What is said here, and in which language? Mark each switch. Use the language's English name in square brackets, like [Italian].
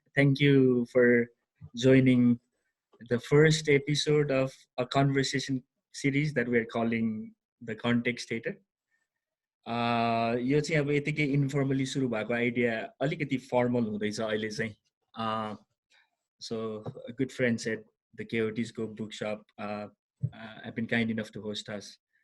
[English] Thank you for joining the first episode of a conversation series that we're calling the Contextator. [Nepali] यो चाहिँ अब यतिकै informally सुरु भएको आइडिया अलिकति फर्मल हुँदैछ अहिले चाहिँ. [English] So a good friend said the Coyotes Go bookshop have been kind enough to host us.